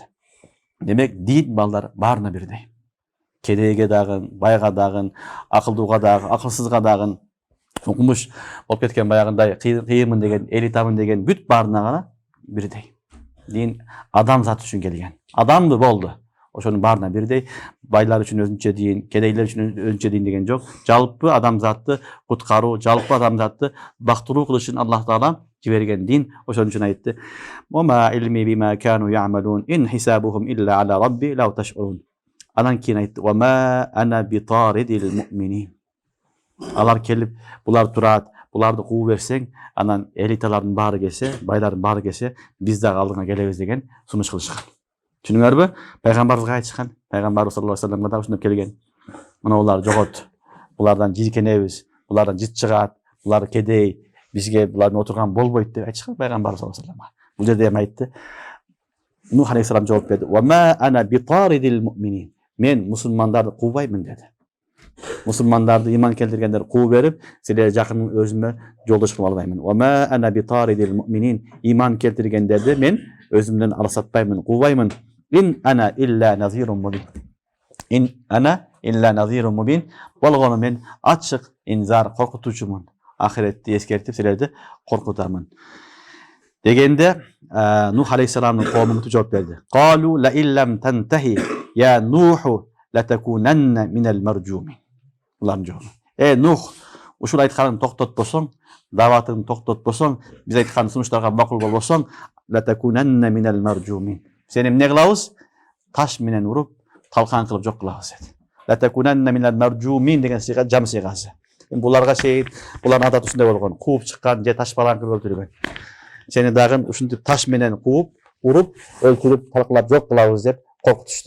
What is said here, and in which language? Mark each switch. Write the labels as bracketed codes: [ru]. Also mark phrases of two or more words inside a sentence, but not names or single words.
[ky] Демек, дин балдар баарына бирдей. Кедейге дагы, байга дагы, акылдууга дагы, акылсызга дагы, окумуш болуп кеткен баягындай кыйынмын деген, элитамын деген бүт баарына гана бирдей. Дин адам заты үчүн келген. Адамды болду. Ошонун баарына бирдей. Байлар үчүн өзүнчө дин, кедейлер үчүн өзүнчө дин деген жок. Жалпы адамзатты куткаруу, жалпы адамзатты бактыруу кылыш үчүн Аллах Таала жиберген дин. Ошон үчүн айтты: [ar] "وعلمي بما كانوا يعملون إن حسابهم إلا على ربي لو تشعرون." [ky] Анан кийин айтты: [ar] "وما أنا بطارد المؤمنين." [ky] Алар келип, булар турат, буларды куу берсең, анан элиталардын баары келсе, байлардын баары келсе, биз дагы алдыңа келебиз деген сунуш кылышкан. Түшүнүңөрбү? Пайгамбарыбызга айтышкан. Пайгамбарыбыз [ar] صلى الله عليه وسلم [ky] да ушундап келген. Мына булар жогот. Булардан жийкенебиз, булардан жыт чыгат, булар кедей, бизге булардын отурган болбойт деп айтышкан Пайгамбарыбыз [ar] صلى الله عليه وسلم. [ky] Бул жерде эми айтты. Нух алейхиссалам жооп берди: [ar] "وما أنا بطارد المؤمنين." [ky] Мен мусулмандарды куубаймын деди. Мусулмандарды иман келтиргендер куу берип, силер жакын өзүмө жолдош кылып албаймын. [ar] وما أنا بطارد المؤمنين. [ky] Иман келтиргендерди мен өзүмдөн алсатпаймын, куубаймын. [ar] إن أنا إلا نذير مبين. إن أنا إلا نذير مبين. [ky] Болгону мен ачык инзар, коркутуучумун. Ахиретти эскертип силерди коркутамын. Дегенде Нух алейхиссаламдын коому жооп берди. [ar] قالوا لئن لم تنته يا نوح لتكونن من المرجومين. [ky] Улардын жообу: Нух, ушул айтканыңды токтотпосоң, даватыңды токтотпосоң, биз айткан сунуштарга макул болбосоң, [ar] لتكونن من المرجومين. [ky] Сени эмне кылабыз? Таш менен уруп, талкан кылып жок кылабыз деди. [ar] لتكونن من المرجومين [ky] деген сыйга жам сыйгасы. Буларга шейит, булардын адаты ушундай болгон: кууп чыккан же таш балан кылып өлтүргөн. Сени дагы ушинтип таш менен кууп, уруп, өлтүрүп, талкалап жок кылабыз деп коркутушту.